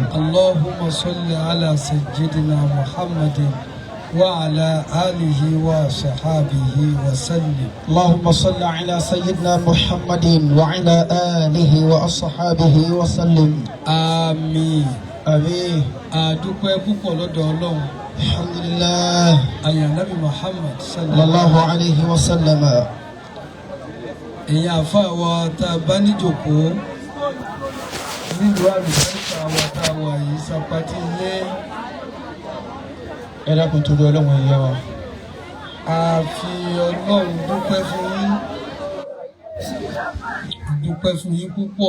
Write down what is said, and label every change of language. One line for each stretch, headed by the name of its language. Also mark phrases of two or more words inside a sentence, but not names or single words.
Arabic: اللهم صل على سيدنا محمد وعلى آله وصحابه وسلم. اللهم صل على سيدنا محمد وعلى آله وأصحابه وسلم. آمين. آمين.
Yoruba: adúpẹ́ púpọ̀ lọ́dọ̀ Ọlọ́run.
Arabic: الحمد لله.
Yoruba: àyàn Nábì Muhammad
Arabic: صلى الله عليه وسلم.
Yoruba: èyàn àfa wa tá a bá níjòkó nílùú àlùfáìsà wa tá a wà yìí Sàpàtì ilé. ẹ dákun torí Ọlọ́run ẹ̀yẹ wa. a fi Ọlọ́run dúpẹ́ fún yín púpọ̀.